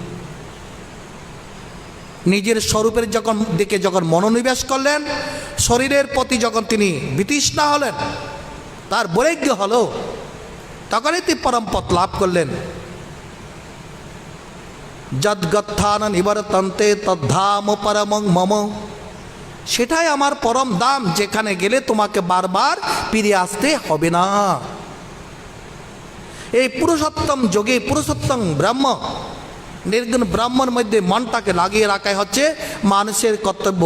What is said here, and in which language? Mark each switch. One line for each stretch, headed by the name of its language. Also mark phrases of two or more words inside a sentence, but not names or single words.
Bangla: নিজের স্বরূপের দিকে যখন মনোনিবেশ করলেন, শরীরের প্রতি যখন তিনি বিতৃষ্ণা হলেন, তার বৈরাগ্য হলো, তখনই তিনি পরম পথ লাভ করলেন।
Sanskrit: যদ্গত্থান নিবর্তন্তে তদ্ধাম পরমং মম,
Bangla: সেটাই আমার পরম দাম, যেখানে গেলে তোমাকে বারবার ফিরে আসতে হবে না। এই পুরুষোত্তম যোগে, পুরুষোত্তম ব্রহ্ম, নির্গুণ ব্রহ্মর মধ্যে মনটাকে লাগিয়ে রাখাই হচ্ছে মানুষের কর্তব্য।